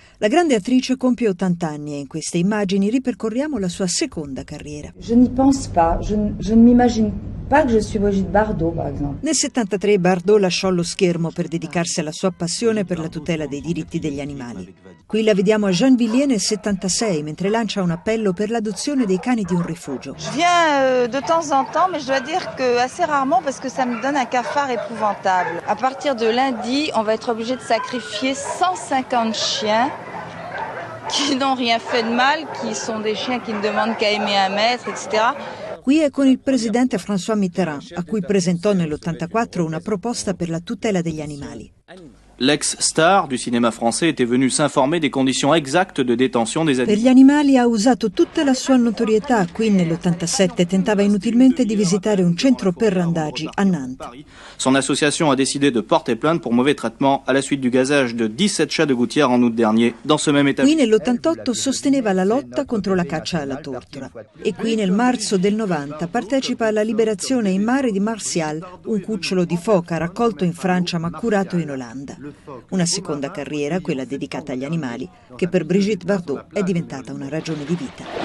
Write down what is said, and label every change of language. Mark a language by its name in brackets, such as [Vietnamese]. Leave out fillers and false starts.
[Italian] La grande attrice compie 80 anni e in queste immagini ripercorriamo la sua seconda carriera. [French] Je n'y pense pas, je ne m'imagine pas que je suis Brigitte Bardot, par exemple. [Italian] Nel 73 Bardot lasciò lo schermo per dedicarsi alla sua passione per la tutela dei diritti degli animali. Qui la vediamo a Gennevilliers nel 76, mentre lancia un appello per l'adozione dei cani di un rifugio. [French] Je viens de temps en temps, mais je dois dire que assez rarement parce que ça me donne un cafard épouvantable. À partir de lundi, on va être obligé de sacrifier 150 chiens qui n'ont rien fait de mal, qui sont des chiens qui ne demandent qu'à aimer un maître, etc. [Italian] Qui è con il presidente François Mitterrand, a cui presentò nell'84 una proposta per la tutela degli animali. [French] L'ex-star du cinéma français était venu s'informer des conditions exactes de détention des [Italian] Per [French] animaux. [Italian] gli animali ha usato tutta la sua notorietà. Qui nell'87 tentava inutilmente di visitare un centro per randagi a Nantes. [French] Son association a décidé de porter plainte pour mauvais traitement à la suite du gazage de 17 chats de gouttière en août dernier dans ce même [Italian] Qui [French] établissement. [Italian] nell'88 sosteneva la lotta contro la caccia alla tortura. E qui nel marzo del 90 partecipa alla liberazione in mare di Martial, un cucciolo di foca raccolto in Francia ma curato in Olanda. Una seconda carriera, quella dedicata agli animali, che per Brigitte Bardot è diventata una ragione di vita.